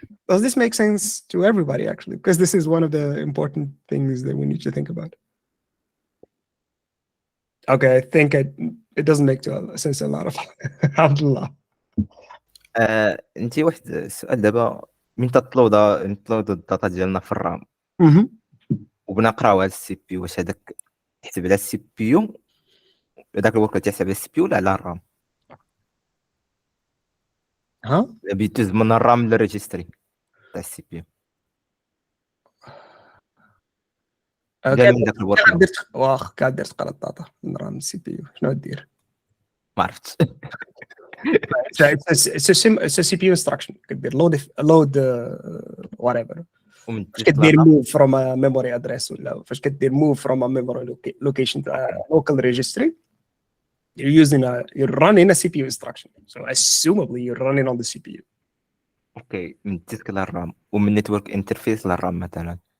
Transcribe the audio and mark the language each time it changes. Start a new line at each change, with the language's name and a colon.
English: Does this make sense to everybody actually? Because this is one of the important things that we need to think about. Okay, I think it doesn't make sense a lot of Abdullah.
Arabic: انت واحد السؤال دابا، من نتلود الداتا ديالنا في الرام وبنا نقراو على السي بي، واش هذاك تحسب على السي بي يو، هذاك الوقت تحسب على السي بي يو ولا على الرام؟ ها؟ بيدوز من الرام للريجستري تاع السي بي يو ديال من داك الورك لود. واخ كاع درت تقرا الداتا من رام السي بي يو، شنو دير؟ ما عرفتش.
English: It's a CPU instruction.
Arabic: كدير
English: load whatever.
Arabic: ومن فاش كدير
English: move from a memory address
Arabic: ولا فاش كدير
English: move from a memory location to a local registry, you're running a CPU instruction. So assumably you're running on the CPU.
Arabic: اوكي، من الديسك للرام ومن نتورك انترفيس للرام مثلا.